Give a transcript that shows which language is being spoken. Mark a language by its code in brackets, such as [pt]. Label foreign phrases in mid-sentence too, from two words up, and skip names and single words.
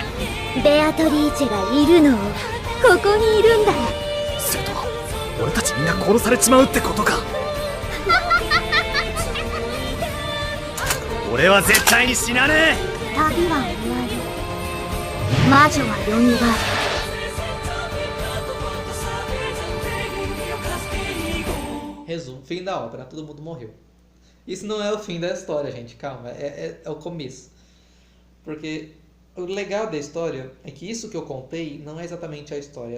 [ja] えベアトリーチェがいるのここにいるんだよすると俺たちみんな殺されちまうってことか俺は絶対に死なねえ旅は終わり魔女は蘇る [pt] Resumo, fim da obra, todo mundo morreu. Isso não é o fim da história, gente. Calma, é o começo. Porque o legal da história é que isso que eu contei não é exatamente a história.